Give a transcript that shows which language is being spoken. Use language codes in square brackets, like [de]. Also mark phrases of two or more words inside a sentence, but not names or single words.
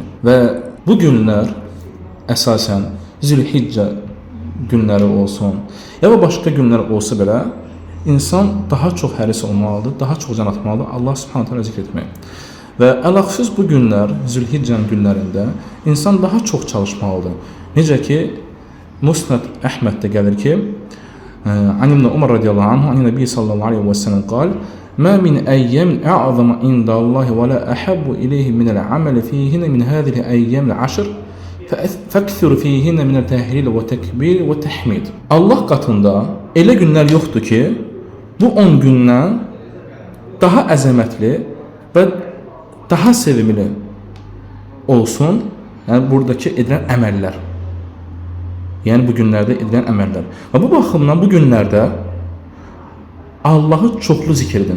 [az] Və bu günlər əsasən Zülhiccə günləri olsun, ya da başqa günlər olsa belə, insan daha çox həris olmalıdır, daha çox can atmalıdır [ar] الله سبحانه وتعالى [az] zikr etmək. Və ələxüsus bu günlər, Zülhiccənin günlərində insan daha çox çalışmalıdır. Necə ki, Musnad Əhməddə gəlir ki, [ar] عن ابن عمر رضي الله عنه، عن النبي صلى الله عليه وسلم قال: "ما من أيام أعظم عند الله ولا أحب إليه من العمل فيهن من هذه الأيام العشر، فأكثروا فيهن من التهليل والتكبير والتحميد." [az] Allah qatında elə günlər yoxdur ki, bu 10 gündən daha əzəmətli və daha sevimli olsun, yəni buradakı edilən əməllər. Yəni bu günlərdə edilən əməllər. Və bu baxımdan bu günlərdə Allahı çoxlu zikr edin.